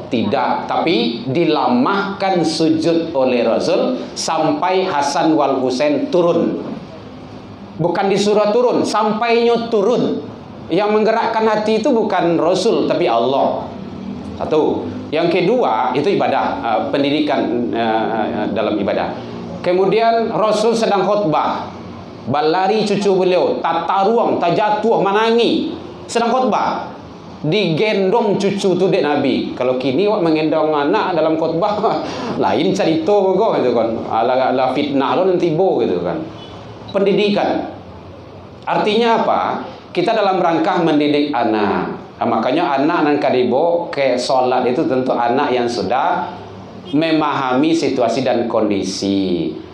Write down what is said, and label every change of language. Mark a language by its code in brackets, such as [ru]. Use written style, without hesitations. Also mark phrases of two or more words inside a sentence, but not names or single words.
[id] Tidak, tapi dilamahkan sujud oleh Rasul sampai Hasan wal Husain turun. Bukan disuruh turun, sampainya turun. Yang menggerakkan hati itu bukan Rasul tapi Allah. Satu. Yang kedua itu ibadah, pendidikan dalam ibadah. Kemudian Rasul sedang khutbah, [min] balari cucu beliau, tak taruang, tak jatuh, manangi, sedang khutbah, digendong cucu tu dek Nabi. Kalau kini wak mengendong anak dalam khutbah lain cerita kok gitu kan. Ala fitnah lo nanti bo gitu kan. Pendidikan artinya apa? [id] Kita dalam rangka mendidik anak. Makanya anak [min] nan kadibo [id] ke sholat itu tentu anak yang sudah memahami situasi dan kondisi.